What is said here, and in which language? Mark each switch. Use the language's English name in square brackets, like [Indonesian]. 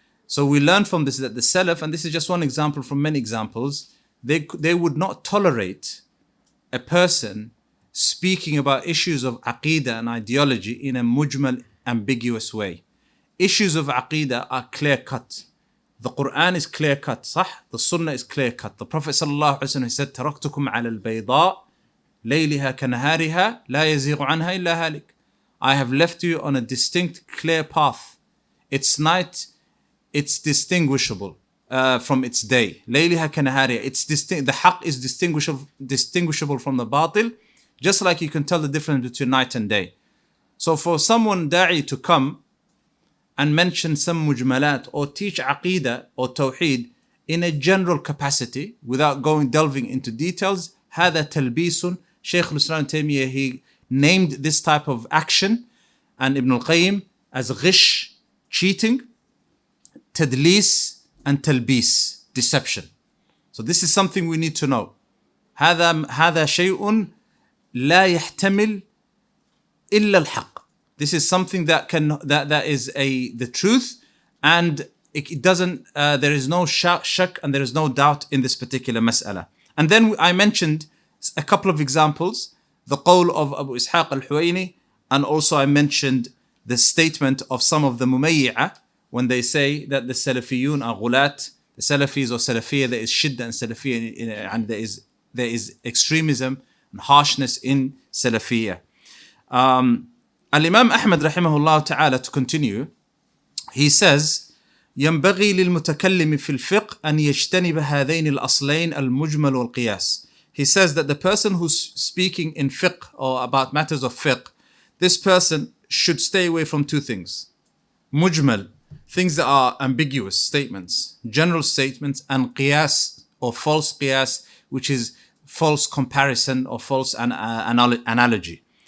[English] So we learn from this that the Salaf, and this is just one example from many examples, they would not tolerate a person speaking about issues of aqeedah and ideology in a mujmal, ambiguous way. Issues of aqeedah are clear-cut. The Quran is clear-cut, [Arabic] صح? [English] The Sunnah is clear-cut. The Prophet ﷺ said, [Arabic] تَرَكْتُكُمْ عَلَى الْبَيْضَاءِ لَيْلِهَا كَنَهَارِهَا لَا يَزِيغُ عَنْهَا إِلَّا هَالِكٌ. [English] I have left you on a distinct, clear path. Its night, it's distinguishable from its day. Layliha kanahariya. It's distinct. The haqq is distinguishable from the batil, just like you can tell the difference between night and day. So for someone da'i to come and mention some mujmalat or teach aqeedah or tawheed in a general capacity without delving into details, [Arabic] هذا تلبيس. [English] Shaykh al-Islam Taymiyyah, he named this type of action, and Ibn al-Qayyim as ghish, cheating, tadlis, and talbis, deception. So this is something we need to know. [Arabic] هذا شيء لا يحتمل إلا الحق. [English] This is something that is the truth, and it doesn't. There is no shak and there is no doubt in this particular mas'ala. And then I mentioned a couple of examples, the qawl of Abu Ishaq al-Huwaini, and also I mentioned the statement of some of the mumayyi'ah when they say that the Salafiyun are ghulat, the Salafis or Salafiyya, there is shidda and Salafiyya, and there is extremism and harshness in Salafiyya. Al-Imam Ahmad rahimahullah ta'ala, to continue, he says, [Arabic] ينبغي للمتكلم في الفقه أن يجتنب هذين الأصلين المجمل والقياس. [English] He says that the person who's speaking in fiqh or about matters of fiqh, this person should stay away from two things. Mujmal, things that are ambiguous statements, general statements, and qiyas or false qiyas, which is false comparison or false analogy.